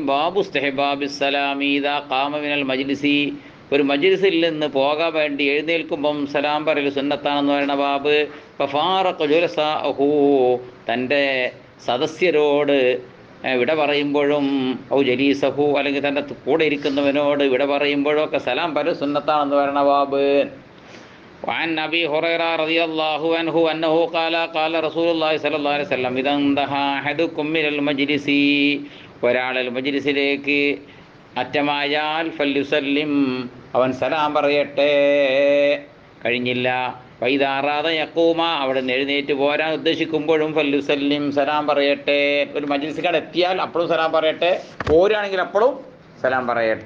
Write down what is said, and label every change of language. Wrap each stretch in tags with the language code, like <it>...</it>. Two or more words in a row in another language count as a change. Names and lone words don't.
<ar>باب استحباب السلام إذا قام من المجلس,</ar> <ml>ഒരു മജ്ലിസിൽ നിന്ന് പോകാൻ വേണ്ടി എഴുന്നേൽക്കുമ്പം സലാം പറയൽ സുന്നത്താണെന്ന് പറയുന്ന ബാബ്.</ml> <ar>ففارق جلساءه,</ar> <ml>തൻ്റെ സദസ്യരോട് വിട പറയുമ്പോഴും,</ml> <ar>أو جليسه,</ar> <ml>അല്ലെങ്കിൽ തൻ്റെ കൂടെ ഇരിക്കുന്നവനോട് വിട പറയുമ്പോഴും ഒക്കെ സലാം പറയൽ സുന്നത്താണെന്ന് പറയുന്ന ബാബ്.</ml> <ar>وعن أبي هريرة رضي الله عنه أنه قال قال رسول الله صلى الله عليه وسلم إذا انتهى أحدكم من المجلس,</ar> <ml>ഒരാൾ മജ്ലിസിലേക്ക് അറ്റമായാൽ ഫല്യുസല്ലിം, അവൻ സലാം പറയട്ടെ. കഴിഞ്ഞില്ല.</ml> <ar>وإذا أراد يقوم,</ar> <ml>അവിടെ നിന്ന് എഴുന്നേറ്റ് പോരാൻ ഉദ്ദേശിക്കുമ്പോഴും ഫല്ലുസല്ലിം, സലാം പറയട്ടെ. ഒരു മജ്ലിസിക്കാട് എത്തിയാൽ അപ്പോഴും സലാം പറയട്ടെ, പോരുകയാണെങ്കിൽ അപ്പോഴും സലാം പറയട്ടെ.</ml>